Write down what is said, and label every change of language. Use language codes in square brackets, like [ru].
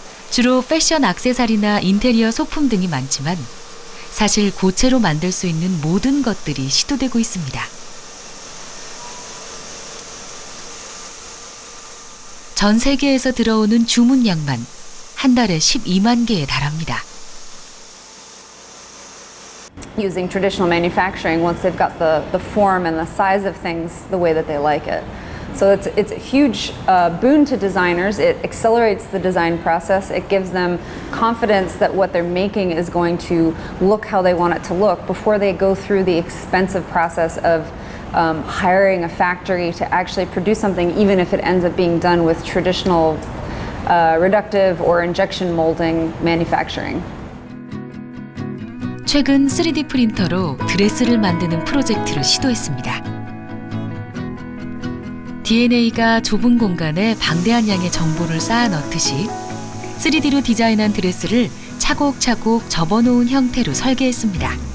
[ko] 주로 패션 액세서리나 인테리어 소품 등이 많지만 사실 고체로 만들 수 있는 모든 것들이 시도되고 있습니다. 전 세계에서 들어오는 주문량만 한 달에 12만 개에 달합니다. [en] Using traditional manufacturing once they've got the form and the size of things the way that they like it. So it's a huge boon to designers. It accelerates the design process. It gives them confidence that what they're making is going to look how they want it to look before they go through the expensive process of hiring a factory to actually produce something, even if it ends up being done with traditional reductive or injection molding manufacturing. [ko] 최근 3D 프린터로 드레스를 만드는 프로젝트를 시도했습니다. DNA가 좁은 공간에 방대한 양의 정보를 쌓아 넣듯이 3D로 디자인한 드레스를 차곡차곡 접어놓은 형태로 설계했습니다.